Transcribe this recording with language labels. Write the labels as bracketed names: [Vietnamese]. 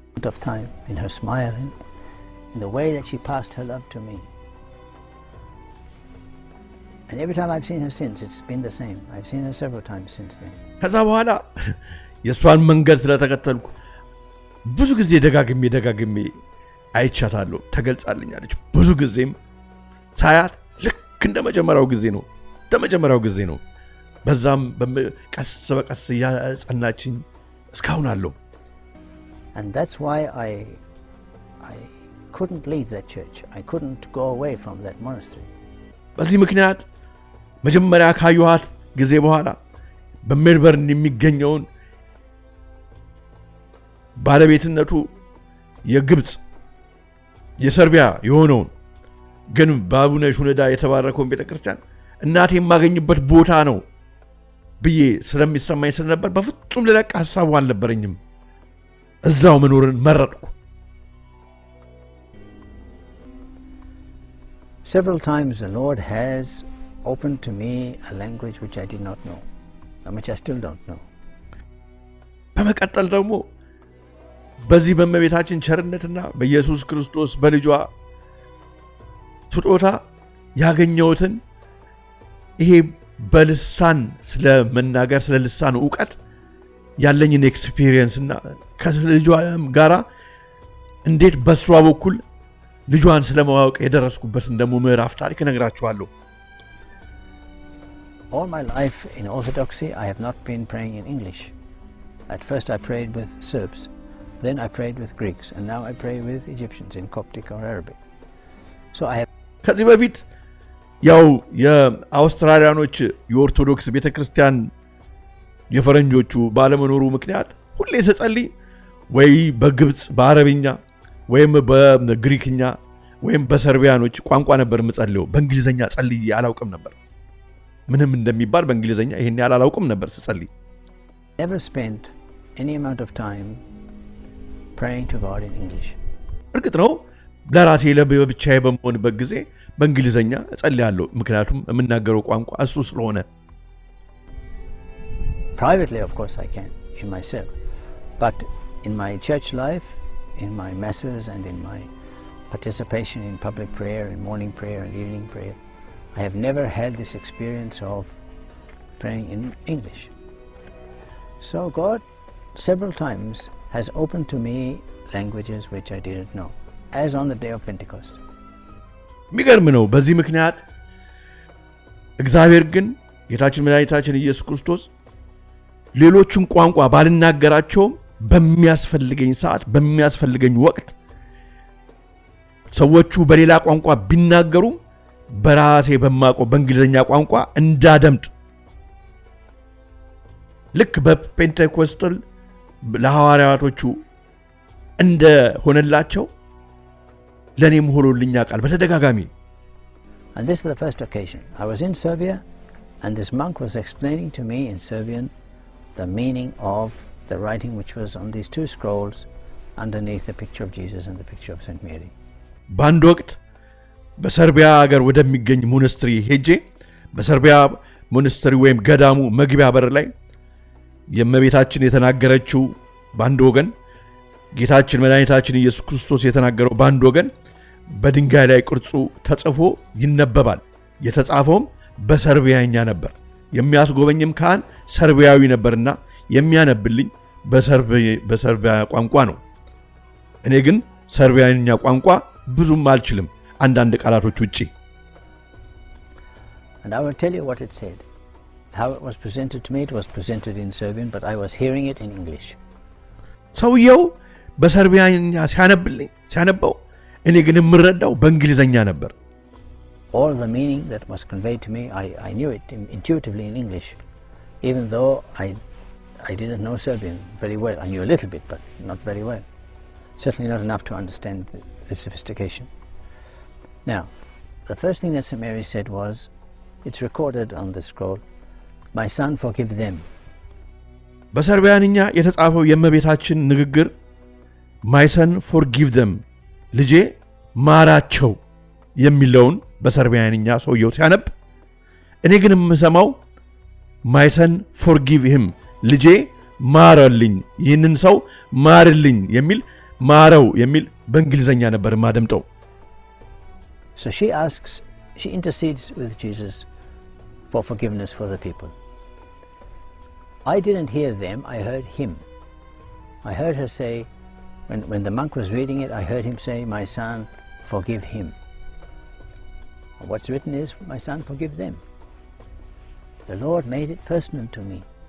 [English] of time in her smile and in the way that she passed her love to me. And every time I've seen her since, it's been the same. I've seen her several times since then. [Amharic] ከዛ በኋላ የሷን መንገድ ስለተከተልኩ ብዙ ጊዜ ደጋግሜ አይቻታለሁ ተገልጻልኛለች ብዙ ጊዜም ሳያት ልክ እንደመጀመሪያው ጊዜ ነው በዛም ቀስ በቀስ ያጸናችኝ እስካሁን አለው [English] And that's why I couldn't leave that church. I couldn't go away from that monastery. [Amharic] በዚህ ምክንያት መጀመሪያ ካዩሃት ጊዜ በኋላ በሜልበርን የሚገኘውን ባለቤትነቱ የግብጽ የሰርቢያ የሆነውን ግን በአቡነ ሹነዳ የተባረከውን ቤተክርስቲያን እናቴ የማገኝበት ቦታ ነው ብዬ ስለሚሰማኝ ስለነበር በፍጹም ለለቃ ሐሳቡ አልነበረኝም እዛው መኖርን መረጥኩ [English] Several times the Lord has opened to me a language which I did not know and which I still don't know. [Amharic] በመቀጠል ደግሞ በዚህ በመቤታችን ቸርነትና በኢየሱስ ክርስቶስ በልጇ ስጦታ ያገኘሁትን ይሄ በልሳን ስለመናገር ስለ ልሳን ዕውቀት ያለኝን ኤክስፒሪየንስ እና ከልጇ ጋራ እንዴት በሷ በኩል ልጇን ስለማወቅ የደረስኩበት እንደሞ ምዕራፍ ታሪክ ነግራችኋለሁ [English] All my life in Orthodoxy I have not been praying in English. At first I prayed with Serbs, then I prayed with Greeks, and now I pray with Egyptians in Coptic or Arabic. So I have [Amharic] ከዚህ በፊት ያው የአውስትራሊያኖች የኦርቶዶክስ ቤተክርስቲያን የፈረንጆቹ ባለመኖሩ ምክንያት ሁሌ ስጸልይ ወይ በግብጽ በአረብኛ ወይም በግሪክኛ ወይም በሰርቢያኖች ቋንቋ ነበር የምጸልየው በእንግሊዘኛ ጸልዬ አላውቅም ነበር ምንም እንደሚባል በእንግሊዘኛ ይሄን ያላላውቅም ነበር ስጸልይ [English] Never spent any amount of time praying to God in English [Amharic] እርግጥ ነው ለራሴ ለብቻዬ በመሆንበት ጊዜ በእንግሊዘኛ እጸልያለሁ ምክንያቱም የምናገረው ቋንቋ እሱ ስለሆነ [English] Privately of course I can in myself but in my church life in my masses and in my participation in public prayer and morning prayer and evening prayer I have never had this experience of praying in English so God several times has opened to me languages which I didn't know as on the day of Pentecost [Amharic] የሚገርም ነው በዚህ ምክንያት እግዚአብሔር ግን ጌታችን መድኃኒታችን ኢየሱስ ክርስቶስ ሌሎችን ቋንቋ ባልናገራቸው በሚያስፈልገኝ ሰዓት በሚያስፈልገኝ ወቅት ሰዎቹ በሌላ ቋንቋ ቢናገሩ በራሴ በማቆ በእንግሊዘኛ ቋንቋ እንዳደምጥ ልክ በፔንቴኮስታል ለሐዋርያቶቹ እንደ ሆነላቸው ለኔም ሆኖልኛ ቃል በተደጋጋሚ [English] And this is the first occasion I was in Serbia and this monk was explaining to me in Serbian the meaning of the writing which was on these two scrolls underneath the picture of Jesus and the picture of Saint Mary [Amharic] በአንድ ወቅት በሰርቢያ ሀገር ወደሚገኝ ሞናስትሪ ሄጄ በሰርቢያ ሞናስትሪ ወይም ገዳሙ መግቢያ በር ላይ የእመቤታችን የተናገረችው በአንድ ወገን ጌታችን መድኃኒታችን ኢየሱስ ክርስቶስ የተናገረው በአንድ ወገን በድንጋይ ላይ ቅርጹ ተጽፎ ይነበባል የተጻፈውም በሰርቢያኛ ነበር የሚያስጎበኝም ካህን ሰርቢያዊ ነበርና የሚያነብልኝ በሰርቢያ ቋንቋ ነው እኔ ግን ሰርቢያኛ ቋንቋ ብዙም አልችልም አንዳንድ ቃላቶች ውጪ [English] And I will tell you what it said how it was presented to me it was presented in Serbian but I was hearing it in English [Amharic] ሰውየው በሰርቢያኛ ሲያነበው እኔ ግን የምረዳው በእንግሊዘኛ ነበር [English] all the meaning that was conveyed to me I knew it intuitively in English even though I didn't know Serbian very well I knew a little bit but not very well certainly not enough to understand the sophistication now the first thing that St. Mary said was it's recorded on the scroll my son forgive them [Amharic] በሰርቢያንኛ የተጻፈው የእመቤታችን ንግግር [English] my son forgive them [Amharic] ልጄ ማራቸው የሚለውን በሰርቢያንኛ ሰውየው ሲያነብ እኔ ግን የምሰማው [English] my son forgive him [Amharic] ልጄ ማረልኝ ይህንን ሰው ማርልኝ የሚል ማረው የሚል በእንግሊዘኛ ነበር ማደምጠው [English] so she intercedes with Jesus for forgiveness for the people I didn't hear them I heard him I heard her say when the monk was reading it I heard him say my son forgive him what's written is my son forgive them the Lord made it personal to me